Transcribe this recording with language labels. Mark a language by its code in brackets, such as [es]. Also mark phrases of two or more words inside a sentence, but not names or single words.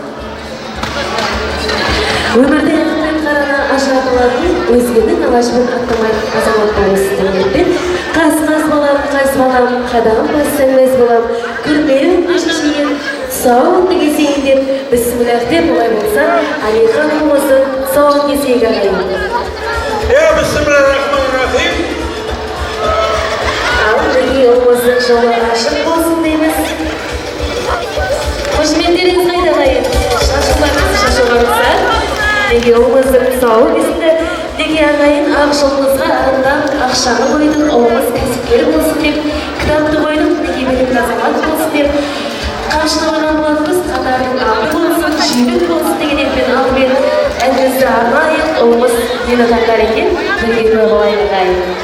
[kk] Өмірде ақпен қарана ажыратылатын, өзгенің алашпен аттамайтын азамат болсын дегенмен, қас-қас балам, қайсы балам, қадағым бассаң мәз балам, күрмеуің шешейін, тұсауын кесейін деп, бісміллах деп олай болса, Алихан ұлымыздың тұсауын кесейік ағайын. [ar] بسم الله الرحمن الرحيم. [kk] Ал мінекей ұлымыздың жолы ашық болсын дейміз. Қошеметтеріңіз қайда ағайын? Шашуларыңыз шашуларыңыздар. Неге ұлымыздың тұсауы кесілді. Неге ағайын ақ жолымызға арындан ақшаны қойдық, ұлымыз кәсіпкер болсын деп, кітапты қойдық, неге белгілі азамат болсын деп, қамшыны қойған болатынбыз, қатардың алды болсын, жүйрік болсын деген ниетпен алдымен әнімізді арнайық, ұлымыз нені таңдар екен, бірге куә болайық ағайын.